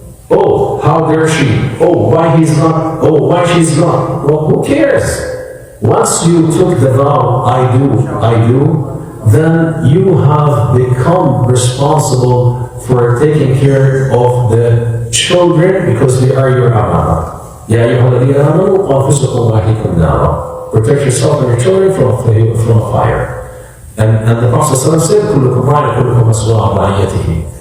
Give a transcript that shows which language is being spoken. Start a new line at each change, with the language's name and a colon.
English: Oh, how dare she? Oh, why he's not? Oh, why she's not? Well, who cares? Once you took the vow, I do, then you have become responsible for taking care of the children because they are your amana.
Arabic: يا أيها الذين آمنوا قوا أنفسكم وأهليكم نارا.
English: Protect yourself and your children from fire. And the Prophet said,
Arabic: كلكم راع كلكم مسؤول عن رعيته.